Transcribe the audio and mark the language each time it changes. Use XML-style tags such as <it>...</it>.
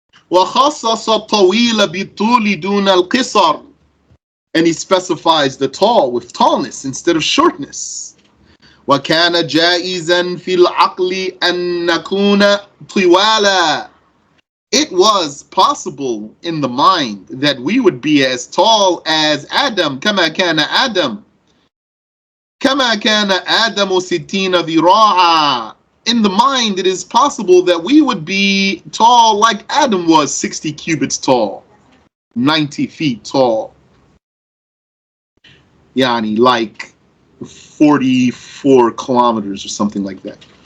<ar>وخصص الطويل بالطول دون القصر.</ar> <en>And he specifies the tall with tallness instead of shortness.</en> <ar>وَكَانَ جَائِزًا فِي الْعَقْلِ أَن نَكُونَ طِوَالًا.</ar> <en>It was possible in the mind that we would be as tall as Adam.</en> <ar>كما كان آدم كما كان آدم 60 ذراعا.</ar> <en>In the mind, it is possible that we would be tall like Adam was, 60 cubits tall, 90 feet tall. Yani like 44 kilometers or something like that.</en>